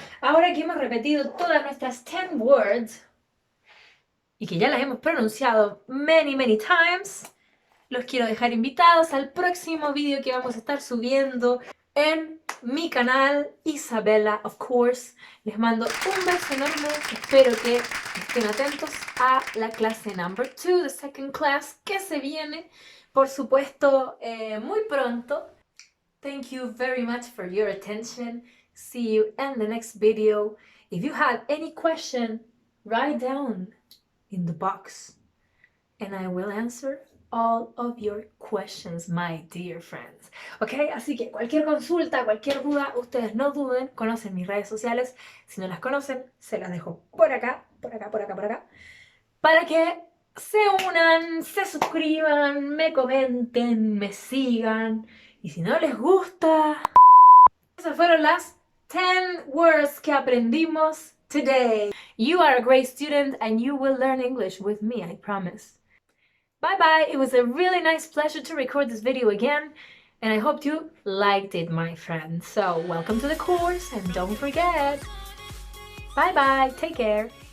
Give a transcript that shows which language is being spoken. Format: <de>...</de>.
<es>Ahora que hemos repetido todas nuestras 10 words y que ya las hemos pronunciado</es> <en>many times,</en> <es>los quiero dejar invitados al próximo video que vamos a estar subiendo en mi canal, Isabella,</es> <en>of course.</en> <es>Les mando un beso enorme. Espero que estén atentos a la clase</es> <en>number 2, the second class,</en> <es>que se viene, por supuesto, muy pronto.</es> <en>Thank you very much for your attention. See you in the next video. If you have any question, write down in the box and I will answer all of your questions, my dear friends. ¿Ok?</en> <es>Así que cualquier consulta, cualquier duda, ustedes no duden, conocen mis redes sociales. Si no las conocen, se las dejo por acá, por acá, por acá, por acá, para que se unan, se suscriban, me comenten, me sigan. Y si no les gusta... Esas fueron las</es> <en>10 words</en> <es>que aprendimos</es> <en>today. You are a great student and you will learn English with me, I promise. Bye-bye. It was a really nice pleasure to record this video again, and I hope you liked it, my friend. So, welcome to the course, and don't forget. Bye-bye. Take care.</en>